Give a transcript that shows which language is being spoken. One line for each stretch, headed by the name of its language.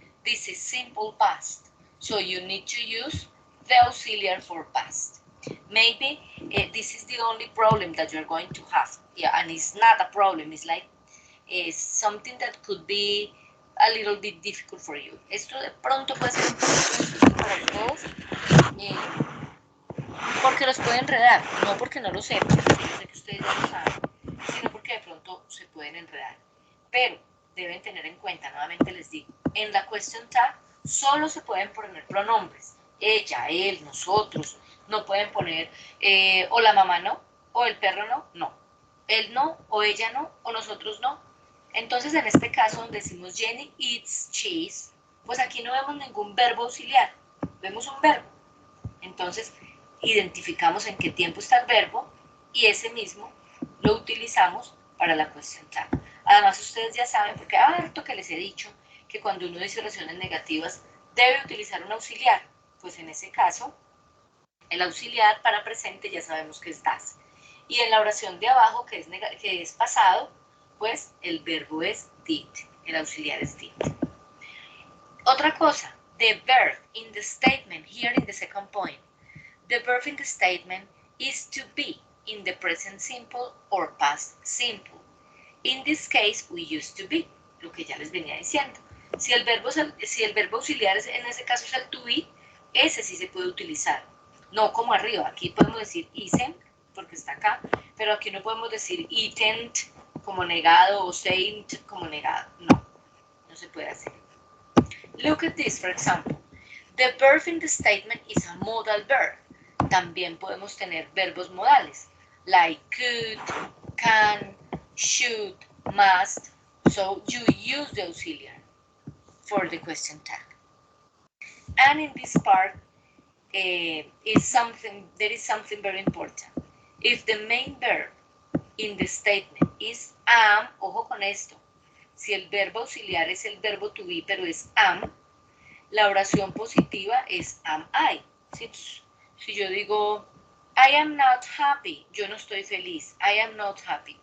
English: This is simple past. So you need to use the auxiliary for past. Maybe this is the only problem that you're going to have. Yeah, and it's not a problem. It's like something that could be a little bit difficult for you.
Spanish: Esto de pronto puede ser un poco difícil para todos. Porque los puede enredar. No porque no lo sepan. Yo sé que ustedes ya lo saben. Sino porque de pronto se pueden enredar. Pero deben tener en cuenta, nuevamente les digo, en la question tag solo se pueden poner pronombres. Ella, él, nosotros. No pueden poner o la mamá no, o el perro no, no. Él no, o ella no, o nosotros no. Entonces, en este caso, donde decimos Jenny eats cheese, pues aquí no vemos ningún verbo auxiliar. Vemos un verbo. Entonces, identificamos en qué tiempo está el verbo y ese mismo lo utilizamos para la question tag. Además, ustedes ya saben, porque harto que les he dicho, que cuando uno dice oraciones negativas debe utilizar un auxiliar. Pues en ese caso, el auxiliar para presente ya sabemos que es das. Y en la oración de abajo, que es pasado, pues el verbo es did. El auxiliar es did. Otra cosa,
English: the verb in the statement, here in the second point. The verb in the statement is to be in the present simple or past simple. In this case, we use to be,
Spanish: lo que ya les venía diciendo. Si el verbo auxiliar en ese caso es el to be, ese sí se puede utilizar. No como arriba, aquí podemos decir isn't, porque está acá, pero aquí no podemos decir eaten como negado o saint como negado. No, no se puede hacer.
English: Look at this, for example. The verb in the statement is a modal verb.
Spanish: También podemos tener verbos modales,
English: like could, can, should, must. So you use the auxiliary for the question tag. And in this part, there is something very important. If the main verb in the statement is am,
Spanish: ojo con esto, si el verbo auxiliar es el verbo to be, pero es am, la oración positiva es am I. Si yo digo,
English: I am not happy,
Spanish: yo no estoy feliz,
English: I am not happy.